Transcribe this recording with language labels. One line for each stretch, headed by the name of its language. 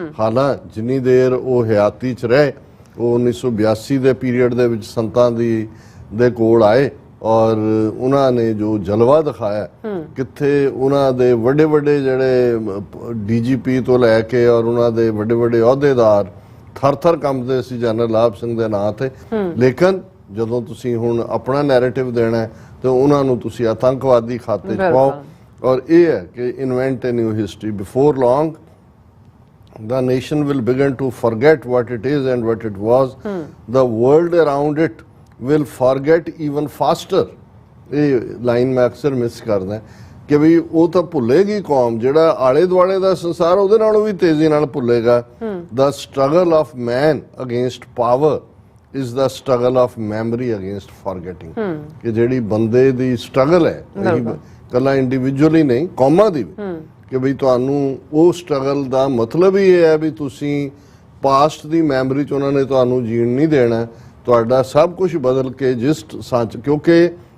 Punjabi: ਹਾਲਾਂ ਜਿੰਨੀ ਦੇਰ ਉਹ ਹਯਾਤੀ 'ਚ ਰਹੇ, ਉਹ 1982 ਦੇ ਪੀਰੀਅਡ ਦੇ ਵਿੱਚ ਸੰਤਾਂ ਦੇ ਕੋਲ ਆਏ ਔਰ ਉਹਨਾਂ ਨੇ ਜੋ ਜਲਵਾ ਦਿਖਾਇਆ, ਕਿੱਥੇ ਉਹਨਾਂ ਦੇ ਵੱਡੇ ਵੱਡੇ ਜਿਹੜੇ DGP ਤੋਂ ਲੈ ਕੇ ਔਰ ਉਹਨਾਂ ਦੇ ਵੱਡੇ ਵੱਡੇ ਅਹੁਦੇਦਾਰ ਥਰ-ਥਰ ਕੰਬਦੇ ਸੀ ਜਨਰਲ ਲਾਭ ਸਿੰਘ ਦੇ ਨਾਂ ਤੇ। ਲੇਕਿਨ ਜਦੋਂ ਤੁਸੀਂ ਹੁਣ ਆਪਣਾ ਨੈਰੇਟਿਵ ਦੇਣਾ ਤੇ ਉਹਨਾਂ ਨੂੰ ਤੁਸੀਂ ਆਤੰਕਵਾਦੀ ਖਾਤੇ 'ਚ ਪਾਓ। ਔਰ ਇਹ ਹੈ ਕਿ
English: Invent a new history, before long the nation will begin to forget what it is and what it was. The world around it will forget even faster.
Punjabi: ਇਹ ਲਾਈਨ ਮੈਂ ਅਕਸਰ ਮਿਸ ਕਰਦਾ ਕਿ ਵੀ ਉਹ ਤਾਂ ਭੁੱਲੇਗੀ ਕੌਮ, ਜਿਹੜਾ ਆਲੇ ਦੁਆਲੇ ਦਾ ਸੰਸਾਰ ਉਹਦੇ ਨਾਲੋਂ ਵੀ ਤੇਜ਼ੀ ਨਾਲ ਭੁੱਲੇਗਾ।
English: The struggle of man against power is the struggle of memory against forgetting.
Punjabi: ਕਿ ਜਿਹੜੀ ਬੰਦੇ ਦੀ ਸਟਰਗਲ ਹੈ, ਕੱਲਾ ਇੰਡੀਵਿਜੂਅਲੀ ਨਹੀਂ, ਕੌਮਾਂ ਦੀ ਵੀ, ਕਿ ਬਈ ਤੁਹਾਨੂੰ ਉਹ ਸਟਰਗਲ ਦਾ ਮਤਲਬ ਹੀ ਇਹ ਹੈ ਵੀ ਤੁਸੀਂ ਪਾਸਟ ਦੀ ਮੈਮਰੀ 'ਚ ਉਹਨਾਂ ਨੇ ਤੁਹਾਨੂੰ ਜੀਣ ਨਹੀਂ ਦੇਣਾ, ਤੁਹਾਡਾ ਸਭ ਕੁਝ ਬਦਲ ਕੇ ਜਿਸ ਸੱਚ, ਕਿਉਂਕਿ